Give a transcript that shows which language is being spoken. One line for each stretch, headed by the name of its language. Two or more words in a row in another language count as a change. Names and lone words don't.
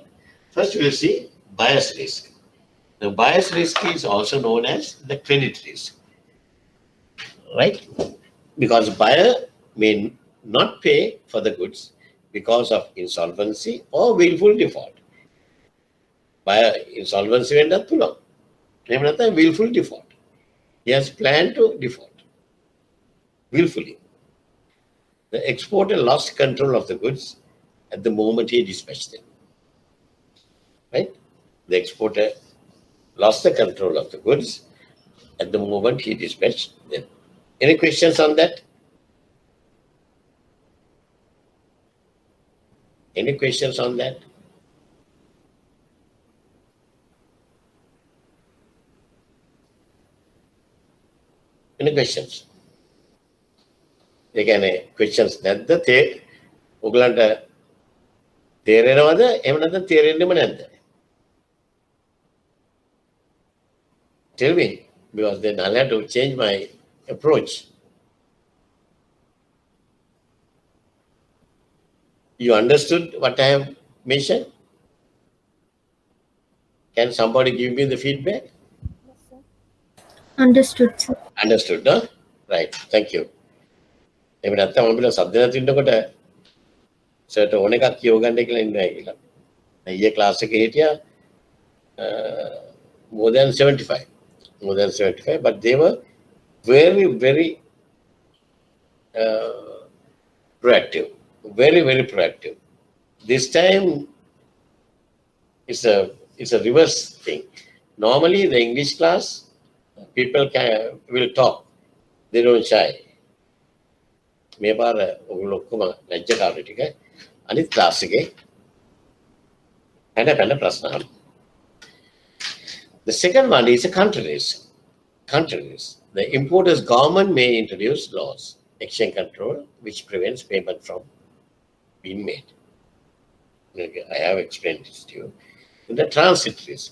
English: First, we will see buyer's risk. The buyer's risk is also known as the credit risk. Right? Because buyer may not pay for the goods because of insolvency or willful default. Buyer insolvency
Sinhala: වෙන්නත් පුළුවන්. එහෙම නැත්නම්
English: willful default. He has planned to default willfully. The exporter lost control of the goods at the moment he dispatched them. Right? The exporter lost the control of the goods at the moment he dispatched them. Any questions on that? Any questions on that? Any questions?
Sinhala: ඒ කියන්නේ questions නැද්ද? ඔයගලන්ට තේරෙනවද? එහෙම නැත්නම් තේරෙන්නෙම නැද්ද?
English: Tell me, because then I'll have to change my approach. You understood what I have mentioned? Can somebody give me the feedback? Understood, sir. Understood, no? Right, thank you.
Sinhala: එහෙම නැත්නම් මම බිලා සද්ද නැති ඉන්නකොට සර්ට ඕන එකක් කියව ගන්න කියලා ඉන්නයි කියලා. ඊයේ ක්ලාස් එකේ හිටියා
English: more than 75, but they were very, very proactive, very, very proactive. This time it's a reverse thing. Normally the English class people will talk, they don't shy.
Sinhala: මේ පාර ඔයගොල්ලෝ ඔක්කොම ලැජ්ජකාරී ටික අනිත් ක්ලාස් එකේ හැඩ ප්‍රශ්න අහන්න.
English: The second one is a country risk. Country risk. The importer's government may introduce laws, exchange control, which prevents payment from being made. Okay, I have explained this to you. The transit risk.